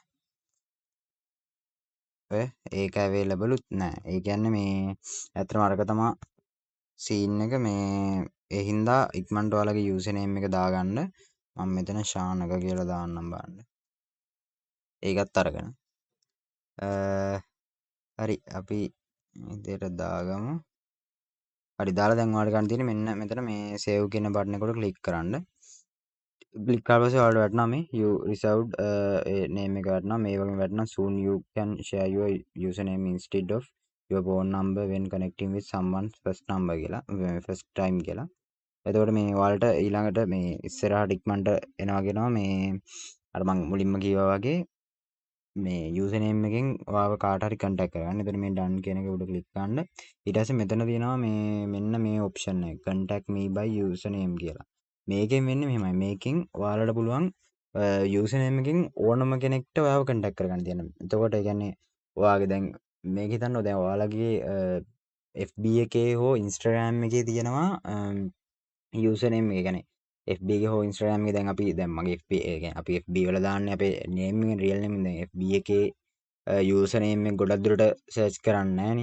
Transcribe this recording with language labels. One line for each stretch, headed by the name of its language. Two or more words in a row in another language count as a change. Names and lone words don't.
Sinhala: නැහැ ඒක availableුත් නැහැ ඒ කියන්නේ මේ ඇත්තටම අරක තමයි සීන් එක මේ ඒ හින්දා ඉක්මනට ඔයාලගේ
English: user name
Sinhala: එක දාගන්න මම මෙතන ශානක කියලා දාන්නම් බලන්න ඒකත් අරගෙන හරි අපි ඉදිරියට දාගමු හරි දාලා දැන් ඔයාලට ගන්න තියෙන්නේ මෙන්න මෙතන මේ සේව් කියන බටන් එකට ක්ලික් කරන්න ක්ලික් කරලා පස්සේ ඔයාලට වැටෙනවා මේ
English: you reserved name
Sinhala: එක වැටෙනවා මේ වගේ වැටෙනවා
English: soon you can share your username instead of your phone number when connecting with someone's first number
Sinhala: කියලා
English: first time
Sinhala: කියලා එතකොට මේ ඔයාලට ඊළඟට මේ ඉස්සරහට ඉක්මනට එනවා මේ අර මම මුලින්ම කිව්වා වගේ මේ
English: user name
Sinhala: එකෙන් ඔයාව කාට හරි කන්ටැක්ට් කරගන්න. එතන මේ done කියන එක උඩ ක්ලික් කරන්න. ඊට පස්සේ මෙතන තියෙනවා මේ මෙන්න මේ ඔප්ෂන් එක
English: contact me by username
Sinhala: කියලා. මේකෙන් වෙන්නේ මෙහෙමයි. මේකෙන් ඔයාලට පුළුවන්
English: user name
Sinhala: එකෙන් ඕනම කෙනෙක්ට ඔයාව කන්ටැක්ට් කරගන්න තියෙනවා. එතකොට ඒ කියන්නේ ඔයාගේ දැන් මේක හිතන්න දැන් ඔයාලගේ FB එකේ හෝ Instagram එකේ තියෙනවා
English: user name
Sinhala: එක කියන්නේ FB එක හෝ Instagram එක දැන් අපි දැන් මගේ FB කියන්නේ අපි FB වල දාන්නේ අපේ name එක
English: real name
Sinhala: දැන් FB එකේ
English: user name
Sinhala: එක ගොඩක් දුරට සර්ච් කරන්නේ නැහනේ.